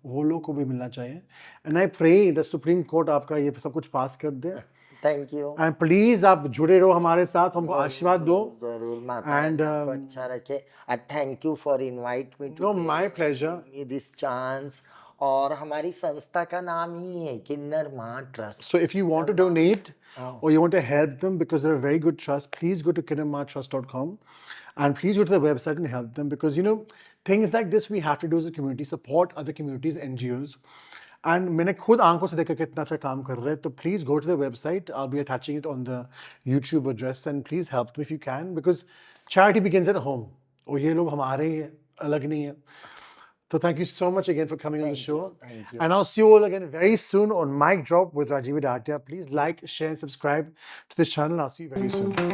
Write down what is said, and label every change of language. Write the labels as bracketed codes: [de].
[hi] वो लोग को भी मिलना चाहिए। [en] and I pray the Supreme Court [hi] आपका ये सब कुछ पास कर दे। [en] Thank you. And please [hi] आप जुड़े रहो हमारे साथ, हमको आशीर्वाद दो। जरूर माता [en] And, [hi] रानी आपको अच्छा रखे। [en] And thank you for invite me No, my pleasure. This chance. [hi] और हमारी संस्था का नाम ही है किन्नर माँ trust. [en] So if you want to donate or you want to help them because they're a very good trust, please go to kindermartrust.com and please go to the website and help them, because you know things like this we have to do as a community, support other communities, NGOs. [hi] And मैंने खुद आंखों से देखा कितना अच्छा काम कर रहे हैं, तो [en] please go to the website. I'll be attaching it on the YouTube address and please help them if you can, because charity begins at home. [hi] और ये लोग हमारे ही हैं, अलग नहीं है। [en] So thank you so much again for coming on the show. Thank you. And I'll see you all again very soon on Mic Drop with Rajiv Datia. Please like, share, and subscribe to this channel. I'll see you very soon.